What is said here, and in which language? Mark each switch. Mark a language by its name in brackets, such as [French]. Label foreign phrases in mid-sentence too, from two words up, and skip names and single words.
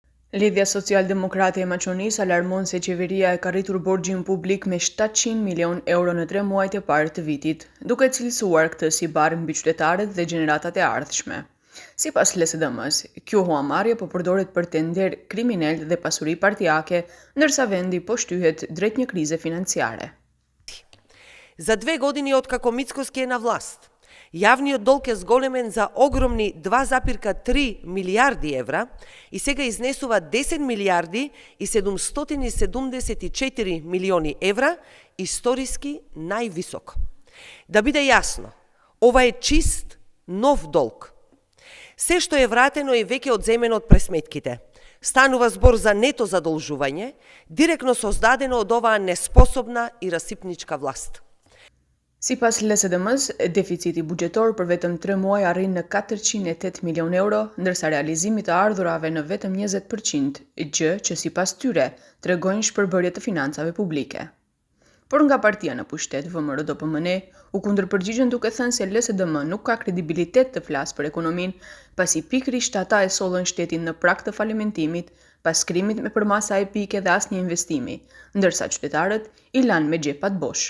[Albanian] Lidhja Social-Demokrate e Maqonisë alarmon se qeveria e ka rritur borxhin publik me 700 milion euro në 3 muajt e parë të vitit, duke cilësuar këtë si barë mbi qytetarët dhe gjeneratat e ardhshme. Sipas LSDM-s, kjo huamarrje po përdoret për tender kriminal dhe pasuri partijake, ndërsa vendi po shtyhet drejt një krize financiare. [Macedonian] За 2 години откако Мицкоски е на власт, јавниот долг е зголемен за огромни 2,3 милиарди евра и сега изнесува 10 милиарди и 774 милиони евра, историски највисок. Да биде јасно, ова е чист, нов долг. Се што е вратено е веќе одземено од пресметките. Станува збор за нето задолжување, директно создадено од оваа неспособна и расипничка власт. [Albanian] Sipas LSDM-s, deficiti buxhetor për vetëm 3 muaj arrin në 408 milion euro, ndërsa realizimi të ardhurave në vetëm 20%, gjë që sipas tyre tregojnë shpërbërje të financave publike. Por nga partia në pushtet VMRO-DPMN u kundërpërgjigjen duke thënë se LSDM nuk ka kredibilitet të flasë për ekonominë, pasi pikërisht ata e sollën shtetin në prag të falimentimit, pas krimit me përmasa epike dhe asnjë investimi, ndërsa qytetarët i lanë me xhepat bosh.